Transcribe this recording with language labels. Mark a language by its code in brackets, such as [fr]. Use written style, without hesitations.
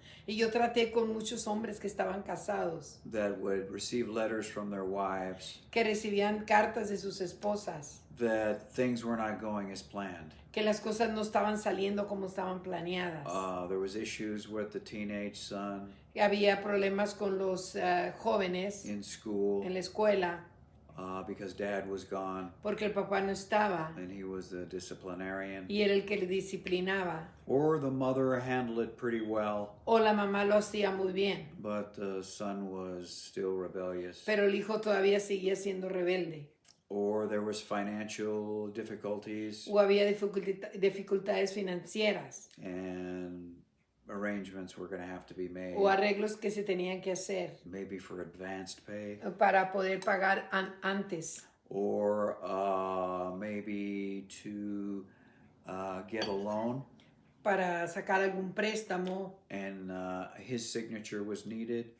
[es] Y yo traté con muchos hombres que estaban casados. [en] That would receive letters from their wives. [es] Que recibían cartas de sus esposas. [en] That things were not going as planned. [es] Que las cosas no estaban saliendo como estaban planeadas. [en] There was issues with the teenage son. [es] Había problemas con los jóvenes [en] in school. [es] En la escuela. [en] Because dad was gone. [es] Porque el papá no estaba. [en] And he was the disciplinarian. [es] Y era el que le disciplinaba. [en] Or the mother handled it pretty well. [es] O la mamá lo hacía muy bien. [en] But the son was still rebellious. [es] Pero el hijo todavía seguía siendo rebelde. [en] Or there was financial difficulties. [es] O había dificultades financieras. [en] And arrangements were going to have to be made. [es] O arreglos que se tenían que hacer. [en] Maybe for advanced pay. [es] Para poder pagar antes. [en] Or maybe to get a loan. [es] Para sacar algún préstamo. [en] And his signature was needed.